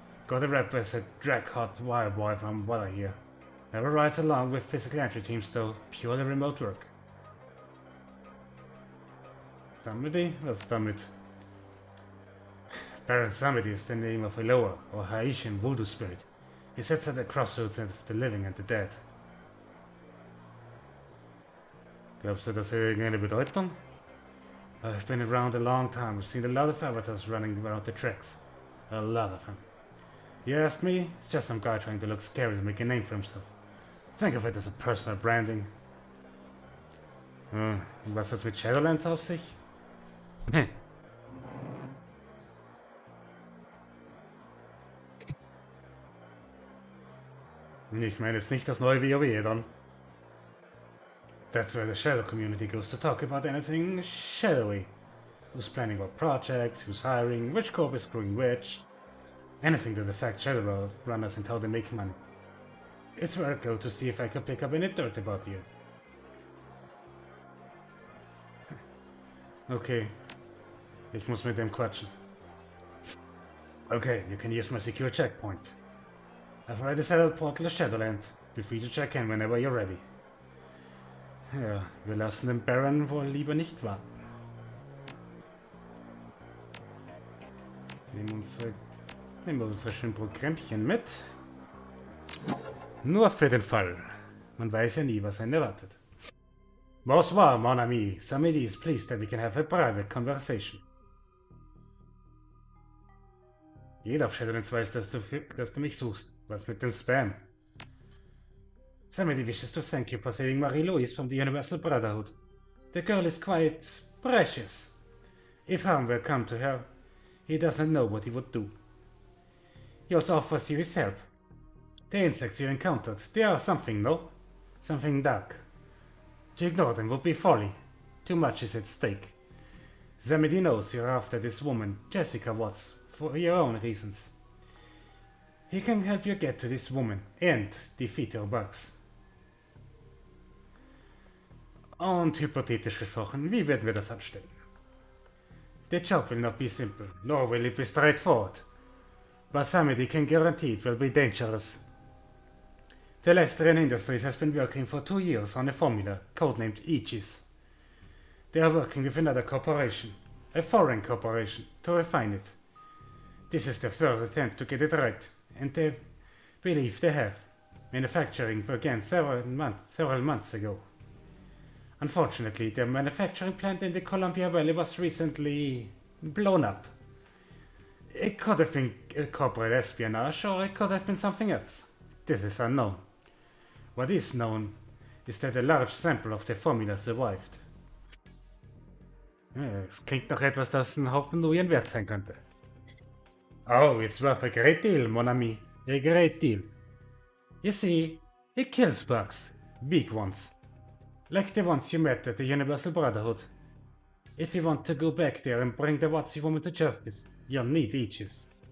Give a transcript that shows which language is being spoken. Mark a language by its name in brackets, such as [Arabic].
[English] Got a rep as a drag-hot wire boy from what I hear. Never rides along with physical entry teams though, purely remote work. [German] Samedi? Was damit? [English] Baron Samedi is the name of a Loa, or Haitian voodoo spirit. He sits at the crossroads of the living and the dead. [German] Glaubst du, das hat irgendeine Bedeutung? [English] I've been around a long time. I've seen a lot of avatars running around the tracks. A lot of them. You ask me, it's just some guy trying to look scary to make a name for himself. Think of it as a personal branding. [German] Was hat's mit Shadowlands auf sich? Ich meine jetzt nicht das neue WoW dann. [English] That's where the Shadow community goes to talk about anything shadowy. Who's planning what projects, who's hiring, which corp is screwing which. Anything that affects Shadowrunners and how they make money. It's where I go to see if I can pick up any dirt about you. Okay. [German] Ich muss mit dem quatschen. [English] Okay, you can use my secure checkpoint. I've already set up portal to Shadowlands. Feel free to check in whenever you're ready. [German] Ja, wir lassen den Baron wohl lieber nicht warten. Nehmen wir unsere schönen Programmchen mit. Nur für den Fall. Man weiß ja nie, was einen erwartet. [French] Bonsoir, mon ami. [English] Samedi is pleased that we can have a private conversation. [German] Jeder auf Shadowlands weiß, dass du mich suchst. Was mit dem Spam? [English] Samedi wishes to thank you for saving Marie-Louise from the Universal Brotherhood. The girl is quite precious. If harm were come to her, he doesn't know what he would do. He also offers you his help. The insects you encountered, they are something, no? Something dark. To ignore them would be folly. Too much is at stake. Samedi knows you're after this woman, Jessica Watts, for your own reasons. He can help you get to this woman and defeat her bugs. [German] Und hypothetisch gesprochen, wie werden wir das anstellen? [English] The job will not be simple, nor will it be straightforward. But Samedi can guarantee it will be dangerous. Telestrian Industries has been working for 2 years on a formula, codenamed Aegis. They are working with another corporation, a foreign corporation, to refine it. This is their third attempt to get it right, and they believe they have. Manufacturing began several months ago. Unfortunately, their manufacturing plant in the Columbia Valley was recently blown up. It could have been corporate espionage, or it could have been something else. This is unknown. What is known is that a large sample of the formula survived. [German] Es klingt nach etwas, das ein Haufen Nuyen wert sein könnte. [English] Oh, it's worth a great deal, mon ami. A great deal. You see, it kills bugs. Big ones. Like the ones you met at the Universal Brotherhood. If you want to go back there and bring the Watsy woman to justice, you'll need Aegis.